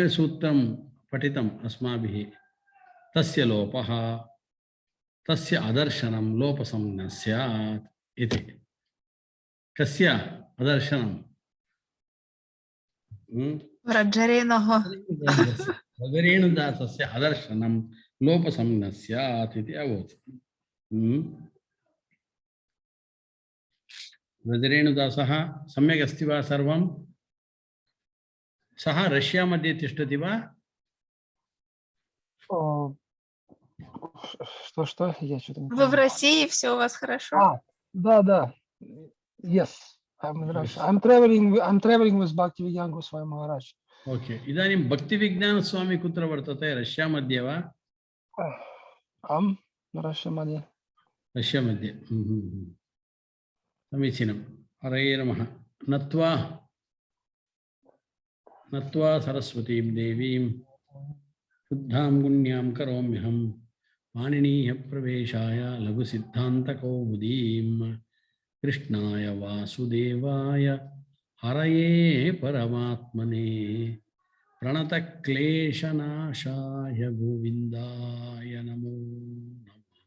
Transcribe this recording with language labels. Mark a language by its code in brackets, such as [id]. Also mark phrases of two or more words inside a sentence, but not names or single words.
[sa] सूत्रं पठितम् अस्माभिः तस्य लोपः तस्य अदर्शनं लोपसंज्ञः स्यात् इति कस्य अदर्शनं वज्रेणुदासस्य अदर्शनं लोपसंज्ञः स्यात् इति अभवत् वज्रेणुदासः सम्यक् अस्ति वा सर्वं सः रष्या मध्ये तिष्ठति वा [ru] Что? Я что-то не Вы в понимаю. России, все у вас хорошо? Да. [en] Yes. I'm in Russia. I'm traveling with Bhaktivedanta Goswami Maharaj. [sa] ओके इदानीं भक्तिविज्ञानस्वामी कुत्र वर्तते रष्या मध्ये वा Russia मध्ये. रष्या मध्ये समीचीनं हरये नमः नत्वा सरस्वतीं देवीं शुद्धां पुण्यां करोम्यहं पाणिनीय प्रवेशाय लघुसिद्धान्तकौमुदीं कृष्णाय वासुदेवाय हरये परमात्मने प्रणतक्लेशनाशाय गोविन्दाय नमो नमः।